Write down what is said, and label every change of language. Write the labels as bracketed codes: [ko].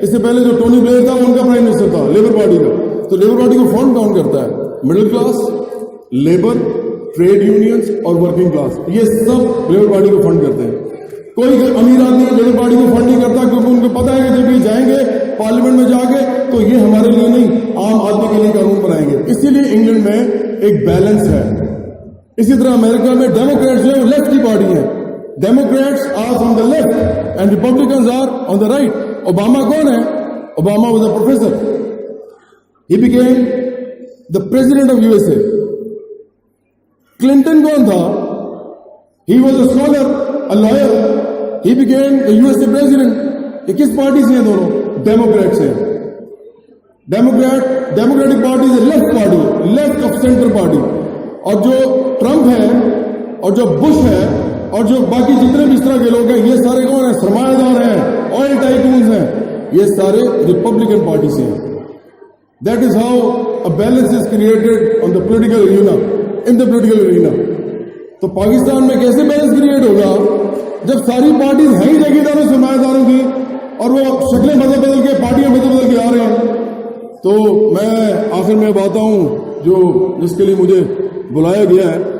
[ur] اس سے پہلے جو ٹونی بلیئر تھا وہ ان کا پرائم منسٹر تھا لیبر پارٹی کا. تو لیبر پارٹی کو فنڈ کون کرتا ہے؟ Middle class, labour, trade unions اور ورکنگ کلاس، یہ سب لیبر پارٹی کو فنڈ کرتے ہیں. کوئی امیر آدمی لیبر پارٹی کو فنڈ نہیں کرتا، کیونکہ ان کو پتا ہے کہ جب یہ جائیں گے پارلیمنٹ میں جا کے تو یہ ہمارے لیے نہیں، عام آدمی کے لیے قانون بنائیں گے. اسی لیے انگلینڈ میں ایک بیلنس ہے. اسی طرح امریکہ میں ڈیموکریٹس جو ہے وہ لیفٹ کی پارٹی ہیں. [en] Democrats are from the left and Republicans are on the right. [ur] Obama کون ہے؟ [en] Obama was a professor. He became the president of USA. [ur] Clinton کون تھا؟ [en] He was a scholar, a lawyer. He became the USA president. [ur] یہ کس party سے ہیں دونوں؟ Democrat سے. ڈیموکریٹک پارٹی سے left party, left of centre party. اور جو ٹرمپ ہے اور جو بش ہے اور جو باقی جتنے بھی اس طرح کے لوگ ہیں، یہ سارے کون ہیں؟ سرمایہ دار ہیں، آئل ٹائکونز ہیں. یہ سارے ریپبلکن پارٹی سے ہیں. [en] That is how a balance is created on the political arena, in the political arena. [ur] تو پاکستان میں کیسے بیلنس کریٹ ہوگا جب ساری پارٹیز ہیں ہی جگیداروں سرمایہ داروں کی، اور وہ شکلیں بدل کے پارٹیاں بدل کے آ رہے ہیں. تو میں آخر میں بات ہوں جس کے لیے مجھے بلایا گیا ہے.